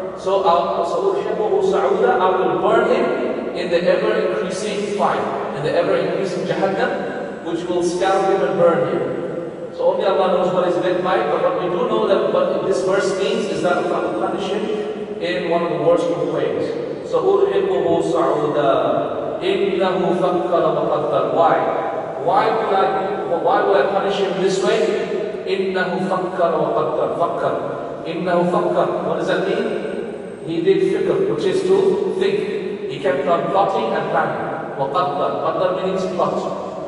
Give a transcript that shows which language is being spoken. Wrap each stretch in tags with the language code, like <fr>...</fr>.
<en>So,</en> <ar>أُرْهِقُهُ صَعُودًا,</ar> <en>I will burn him in the ever-increasing fire, in the ever-increasing Jahannam, which will scour him and burn him. So only Allah knows what is meant by it, but what we do know that what this verse means is that Allah will punish him in one of the worst of ways.</en> <ar>So, أُرْهِقُهُ صَعُودًا. إِنَّهُ فَكَّرَ وَقَدَّرَ.</ar> <en>Why will I punish him this way?</en> <ar>إِنَّهُ فَكَّرَ وَقَدَّرَ. فَكَّرَ. إِنَّهُ فَكَّرَ.</ar> <en>What does that mean? He did fikr, which is to think. He kept on plotting and planning.</en> <ar>وَقَدَّرَ.</ar> <en>Qadar means plot.</en>